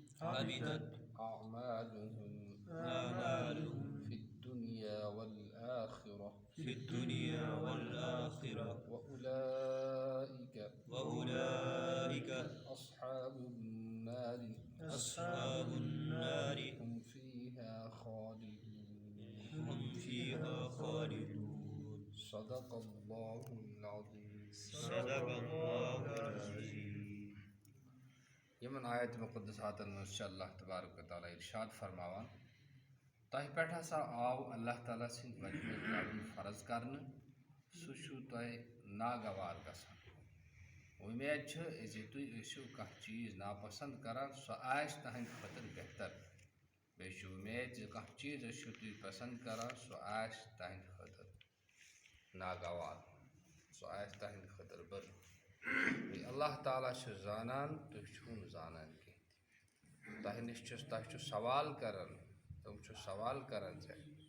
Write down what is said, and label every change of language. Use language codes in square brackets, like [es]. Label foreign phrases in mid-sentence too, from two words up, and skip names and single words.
[ar] أعمالهم في الدنيا والآخرة وأولئك أصحاب النار هم فيها خالدون صدق الله العظيم [ks] یمن آیت مقدساتن مز اللہ تبارک و تعالیٰ ارشاد فرماوان تہ پہ ہسا آو اللہ تعالیٰ سند وجہ لڑن فرض کرنے سہ تہ ناگوار گژھان امید زِ تُہۍ ٲسِو کانٛہہ چیٖز ناپسند کران سُہ آسہِ تہنٛدِ خٲطرٕ بہتر بیٚیہِ چھِ امید زِ کانٛہہ چیٖز ٲسِو تُہۍ پسند کران سُہ آسہِ تہنٛدِ خٲطرٕ ناگوار سُہ آسہِ تہنٛدِ خٲطرٕ بٔرٕ بیٚیہِ اللہ تعالیٰ چھُ زانان تُہۍ چھِو نہٕ زانان کینٛہہ تۄہہِ نِش تۄہہِ چھُ سوال کران تِم چھُ سوال کران ژےٚ